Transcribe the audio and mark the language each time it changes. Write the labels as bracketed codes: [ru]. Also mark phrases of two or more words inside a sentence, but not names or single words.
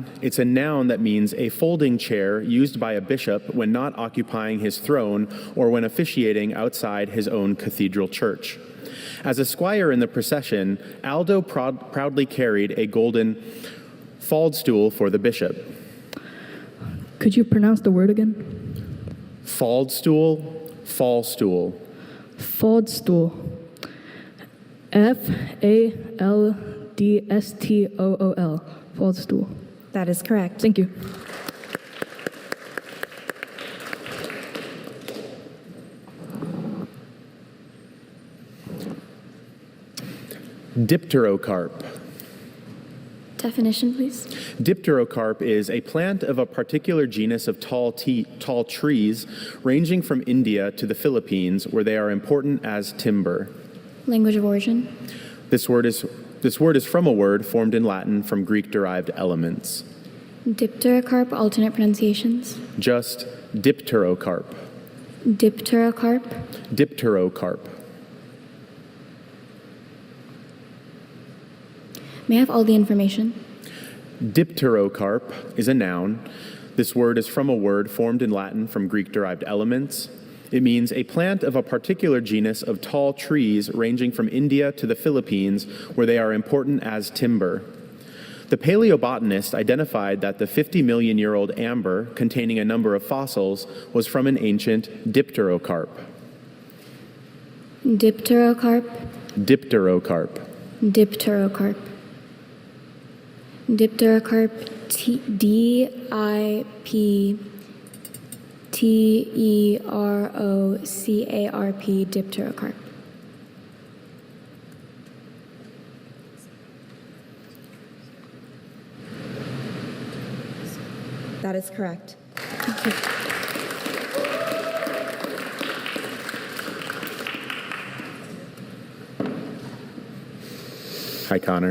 [en] It's a noun that means a folding chair used by a bishop when not occupying his throne or when officiating outside his own cathedral church. As a squire in the procession, Aldo proudly carried a golden faldstool for the bishop. Could you pronounce the word again? Faldstool, fallstool. Faldstool. F-A-L-D-S-T-O-O-L. Faldstool. That is correct. Thank you. Dipterocarp. Definition, please. Dipterocarp is a plant of a particular genus of tall trees ranging from India to the Philippines, where they are important as timber. Language of origin. This word is from a word formed in Latin from Greek-derived elements. Dipterocarp, alternate pronunciations. Just dipterocarp. Dipterocarp. Dipterocarp. May I have all the information? Dipterocarp is a noun. This word is from a word formed in Latin from Greek-derived elements. It means a plant of a particular genus of tall trees ranging from India to the Philippines, where they are important as timber. The paleobotanist identified that the 50-million-year-old amber, containing a number of fossils, was from an ancient dipterocarp. Dipterocarp. Dipterocarp. Dipterocarp. Dipterocarp. D-I-P-T-E-R-O-C-A-R-P. Dipterocarp. That is correct. Hi, Connor.